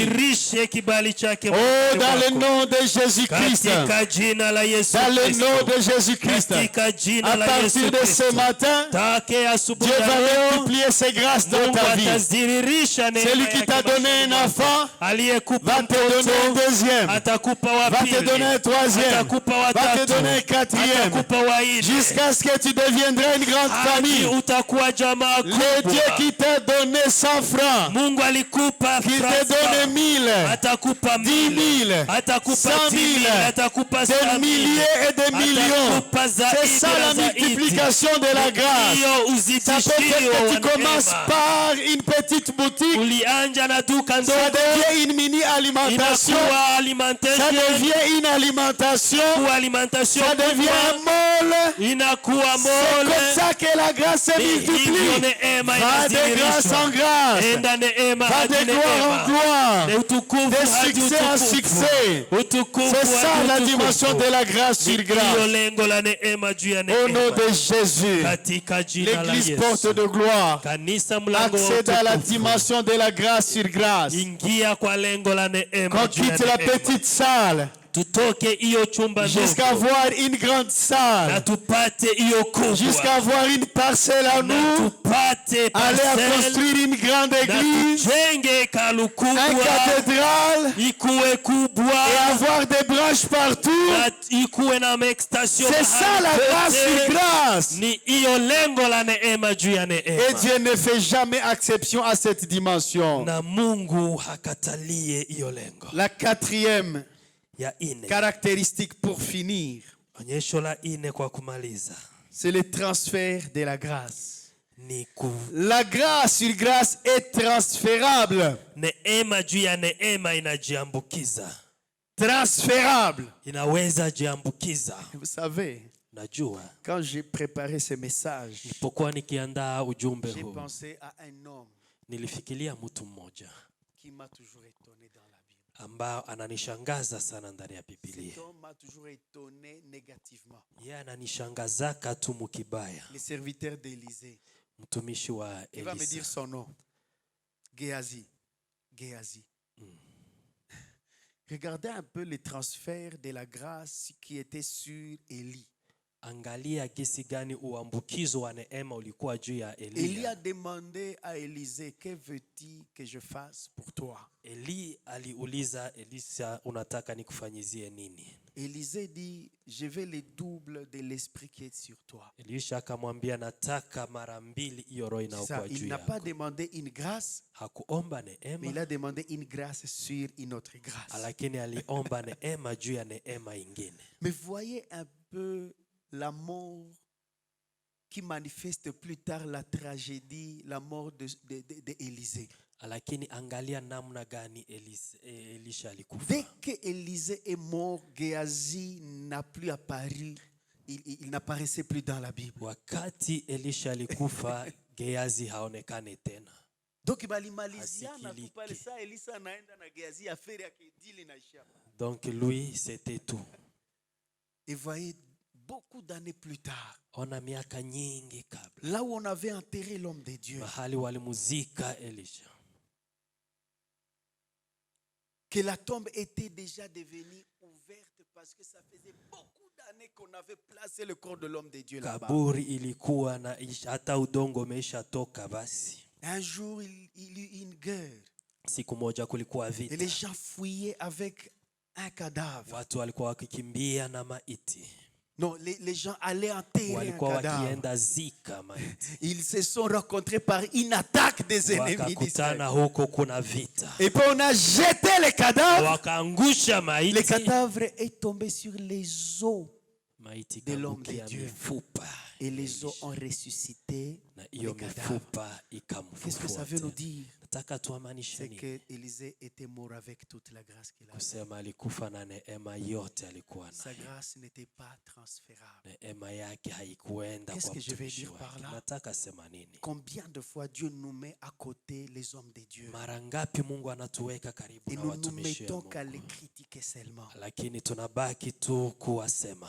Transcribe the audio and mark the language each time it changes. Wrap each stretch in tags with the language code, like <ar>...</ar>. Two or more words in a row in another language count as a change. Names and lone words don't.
<sw>azidirishe kibali chake Oh, maishani</sw> <fr>dans le</fr> <sw>mwako.</sw> <fr>nom de Jésus-Christ.</fr> <sw>Katika jina la Yesu</sw> <fr>Dans le</fr> <sw>Kristo.</sw> <fr>nom de Jésus-Christ.</fr> <sw>Katika jina</sw> <fr>À la partir</fr> <sw>Yesu</sw> <fr>de ce</fr> <sw>Kristo.</sw> <fr>matin,</fr> <sw>Take asubuhi</sw> <fr>Dieu</fr> <sw>ya</sw> <fr>va</fr> <sw>leo,</sw> <fr>multiplier ses grâces dans</fr> <sw>Mungu</sw> <fr>ta vie.</fr> <sw>atazidhihirisha neema</sw> <fr>Celui qui</fr> <sw>yake</sw> <fr>t'a donné</fr> <sw>maishani</sw> <fr>un</fr> <sw>mwako.</sw> <fr>enfant</fr> <sw>Aliyekupa</sw> <fr>va te donner un</fr> <sw>mtoto</sw> <fr>deuxième,</fr> <sw>atakupa wa</sw> <fr>va te</fr> <sw>pili,</sw> <fr>donner un troisième,</fr> <sw>atakupa wa</sw> <fr>va te</fr> <sw>tatu,</sw> <fr>donner un quatrième,</fr> <sw>atakupa wa nne,</sw> <fr>jusqu'à ce que tu deviendrais une grande</fr> <sw>hadi</sw> <fr>famille.</fr> <sw>utakuwa jamaa</sw> <fr>Le Dieu</fr> <sw>kubwa.</sw> <fr>qui t'a donné 100 francs,</fr> <sw>Mungu alikupa</sw> <fr>qui te</fr> <sw>francs,</sw> <fr>donne 1000,</fr> <sw>atakupa</sw> <fr>10 000,</fr> <sw>atakupa</sw> <fr>100 000,</fr> <sw>10,000, atakupa</sw> <fr>des</fr> <sw>100,000,</sw> <fr>milliers et des millions.</fr> <sw>atakupa</sw> <fr>C'est</fr> <sw>zaidi</sw> <fr>ça</fr> <sw>na</sw> <fr>la</fr> <sw>zaidi.</sw> <fr>multiplication de la grâce.</fr> <sw>Hiyo</sw> <fr>Ça peut</fr> <sw>uzidishio</sw> <fr>être que</fr> <sw>wa</sw> <fr>tu commences</fr> <sw>neema.</sw> <fr>par une petite boutique,</fr> <sw>Ulianja na duka</sw> <fr>ça</fr> <sw>ndogo,</sw> <fr>devient une mini-alimentation,</fr> <sw>inakuwa</sw> <fr>ça</fr> <sw>alimentation,</sw> <fr>devient une alimentation,</fr> <sw>kuwa alimentation</sw> <fr>ça devient un</fr> <sw>kubwa,</sw> <fr>mall.</fr> <sw>inakuwa</sw> <fr>C'est comme</fr> <sw>mole.</sw> <fr>ça que la grâce se</fr> <sw>Hivyo</sw> <fr>multiplie.</fr> <sw>neema</sw> <fr>Va de grâce en</fr> <sw>inazidhihirishwa.</sw> <fr>grâce,</fr> <sw>Enda neema</sw> <fr>va</fr> <sw>hadi</sw> <fr>de gloire en</fr> <sw>neema,</sw> <fr>gloire,</fr> <sw>na utukufu</sw> <fr>de</fr> <sw>hadi</sw> <fr>succès en</fr> <sw>utukufu,</sw> <fr>succès.</fr> <sw>utukufu</sw> <fr>C'est ça</fr> <sw>hadi</sw> <fr>la</fr> <sw>utukufu.</sw> <fr>dimension de la grâce sur</fr> <sw>Hiyo</sw> <fr>grâce.</fr> <sw>lengo la neema juu ya</sw> <fr>Au nom</fr> <sw>neema.</sw> <fr>de Jésus,</fr> <sw>Katika jina la</sw> <fr>l'Église</fr> <sw>Yesu.</sw> <fr>porte de gloire</fr> <sw>Kanisa mlango wa</sw> <fr>accède à la</fr> <sw>utukufu.</sw> <fr>dimension de la grâce sur grâce.</fr> <sw>Ingia kwa lengo la neema</sw> <fr>Qu'on</fr> <sw>juu ya</sw> <fr>quitte la</fr> <sw>neema.</sw> <fr>petite salle</fr> <sw>Tutoke hiyo chumba</sw> <fr>jusqu'à</fr> <sw>ndogo</sw> <fr>avoir une grande</fr> <sw>na</sw> <fr>salle,</fr> <sw>tupate hiyo</sw> <fr>jusqu'à</fr> <sw>kubwa,</sw> <fr>avoir une parcelle à</fr> <sw>na</sw> <fr>nous,</fr> <sw>tupate</sw> <fr>aller à</fr> <sw>parcelle,</sw> <fr>construire une grande</fr> <sw>na</sw> <fr>église,</fr> <sw>tujenge hekalu</sw> <fr>une</fr> <sw>kubwa,</sw> <fr>cathédrale</fr> <sw>ikuwe kubwa,</sw> <fr>et avoir des branches partout.</fr> <sw>na ikuwe na extension</sw> <fr>C'est ça la</fr> <sw>mahali</sw> <fr>grâce sur</fr> <sw>pote.</sw> <fr>grâce.</fr> <sw>Ni hiyo lengo la neema juu ya</sw> <fr>Et</fr> <sw>neema,</sw> <fr>Dieu ne fait jamais exception à cette dimension.</fr> <sw>na Mungu hakatalie hiyo lengo.</sw> <fr>La quatrième</fr> <sw>Ya ine,</sw> <fr>caractéristique pour finir,</fr> <sw>onyesho la ine kwa kumaliza,</sw> <fr>c'est le transfert de la grâce.</fr> <sw>ni</sw> <fr>La grâce sur grâce est transférable.</fr> <sw>neema juu ya neema inajiambukiza,</sw> <fr>Transférable.</fr> <sw>inaweza jiambukiza.</sw> <fr>Vous savez,</fr> <sw>Najua</sw> <fr>quand j'ai préparé ce message,</fr> <sw>nilipokuwa nikiandaa ujumbe</sw> <fr>j'ai</fr> <sw>huu,</sw> <fr>pensé à un homme</fr> <sw>nilifikiria mtu mmoja</sw> <fr>qui m'a toujours étonné dans la Bible.</fr> <sw>ambao ananishangaza sana ndani ya Biblia.</sw> <fr>Cet homme m'a toujours étonné négativement.</fr> <sw>Yeye ananishangazaka tu mukibaya.</sw> <fr>Le serviteur d'Élysée.</fr> <sw>Mtumishi wa</sw> <fr>Il va me dire</fr> <sw>Elisa.</sw> <fr>son nom. Géasi. Géasi. Regardez un peu le transfert de la grâce qui était sur Élie.</fr> <sw>Angalia gisi gani uambukizo wa neema ulikuwa juu ya</sw> <fr>Élie a</fr> <sw>Elia.</sw> <fr>demandé à Élisée, que veux-tu que je fasse pour toi?</fr> <sw>Eli aliuliza Elisa, unataka nikufanyizie nini?</sw> <fr>Élisée dit, je veux le double de l'esprit qui est sur toi.</fr> <sw>Elisha akamwambia, nataka mara mbili hiyo roho</sw> <fr>C'est ça,</fr> <sw>inayokuwa</sw> <fr>il</fr> <sw>juu</sw> <fr>n'a pas</fr> <sw>yako.</sw> <fr>demandé une grâce,</fr> <sw>Hakuomba</sw> <fr>mais</fr> <sw>neema,</sw> <fr>il a demandé une grâce sur une autre grâce.</fr> <sw>lakini aliomba neema juu ya neema ingine.</sw> <fr>Mais voyez un peu la mort qui manifeste plus tard la tragédie, la mort d'Élisée.</fr> <sw>Lakini angalia namna gani Elisha alikufa.</sw> <fr>Dès que Élisée est mort, Géasi n'a plus apparu, il n'apparaissait plus dans la Bible.</fr> <sw>Wakati Elisha alikufa, Geazi haonekane tena. Donc balimaliziana Hasikiliki. tu pale saa Elisa anaenda na Géasi affaire yake dili inaisha.</sw> <fr>Donc lui c'était tout. Et voyez, beaucoup d'années plus tard,</fr> <sw>Ona miaka nyingi kabla,</sw> <fr>là où on avait enterré l'homme de Dieu,</fr> <sw>mahali walimuzika Elisha,</sw> <fr>que la tombe était déjà devenue ouverte parce que ça faisait beaucoup d'années qu'on avait placé le corps de l'homme de Dieu là-bas.</fr> <sw>kaburi ilikuwa na hata udongo umeisha toka. Basi</sw> <fr>Un jour, il y eut une guerre</fr> <sw>siku moja kulikuwa</sw> <fr>et</fr> <sw>vita,</sw> <fr>les gens fouillaient avec un cadavre.</fr> <sw>watu walikuwa wakikimbia na maiti,</sw> <fr>Non, les gens allaient enterrer un</fr> <sw>walikuwa</sw> <fr>cadavre.</fr> <sw>wakienda zika maiti,</sw> <fr>Ils se sont rencontrés par une attaque des ennemis d'Israël.</fr> <sw>wakakutana huko kuna vita,</sw> <fr>Et puis on a jeté les cadavres.</fr> <sw>wakaangusha</sw> <fr>Le</fr> <sw>maiti,</sw> <fr>cadavre est tombé sur les os</fr> <sw>maiti</sw> <fr>de l'homme de</fr> <sw>kaangukia</sw> <fr>Dieu.</fr> <sw>mifupa</sw> <fr>et les os ont ressuscité</fr> <sw>na</sw> <fr>les</fr> <sw>hiyo</sw> <fr>cadavres.</fr> <sw>mifupa</sw> <fr>Qu'est-ce que ça veut nous</fr> <sw>ikamfufua.</sw> <fr>dire?</fr> <sw>Nataka tuamanishe</sw> <fr>C'est</fr> <sw>nini?</sw> <fr>que Élisée était mort avec toute la grâce qu'il avait.</fr> <sw>Kusema alikufa na neema yote alikuwa</sw> <fr>Sa</fr> <sw>nayo.</sw> <fr>grâce n'était pas transférable.</fr> <sw>Neema yake haikuenda</sw> <fr>Qu'est-ce</fr> <sw>kwa</sw> <fr>que je vais</fr> <sw>mtumishi</sw> <fr>dire par</fr> <sw>wake.</sw> <fr>là?</fr> <sw>Nataka sema nini?</sw> <fr>Combien de fois Dieu nous met à côté les hommes de Dieu</fr> <sw>Mara ngapi Mungu anatuweka karibu</sw> <fr>et</fr> <sw>na</sw> <fr>nous nous</fr> <sw>watumishi wa</sw> <fr>mettons qu'à les</fr> <sw>Mungu,</sw> <fr>critiquer seulement,</fr> <sw>lakini tunabaki tu kuwasema.</sw>